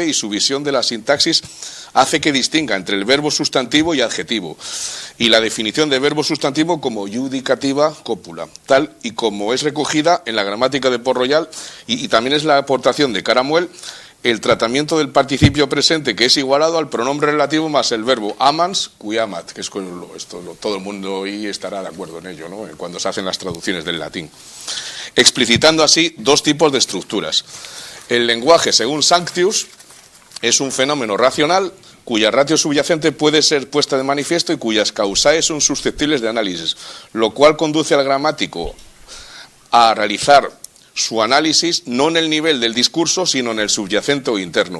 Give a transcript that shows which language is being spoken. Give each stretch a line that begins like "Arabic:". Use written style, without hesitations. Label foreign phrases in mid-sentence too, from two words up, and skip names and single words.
Spanish: y su visión de la sintaxis hace que distinga entre el verbo sustantivo y adjetivo, y la definición de verbo sustantivo como iudicativa cópula, tal y como es recogida en la gramática de Port-Royal, y también es la aportación de Caramuel el tratamiento del participio presente, que es igualado al pronombre relativo más el verbo
Latin: amans qui amat,
Spanish: que es todo el mundo hoy estará de acuerdo en ello, ¿no?, cuando se hacen las traducciones del latín, explicitando así 2 tipos de estructuras. El lenguaje, según Sanctius, es un fenómeno racional cuya ratio subyacente puede ser puesta de manifiesto y cuyas causaes son susceptibles de análisis, lo cual conduce al gramático a realizar su análisis no en el nivel del discurso, sino en el subyacente o interno.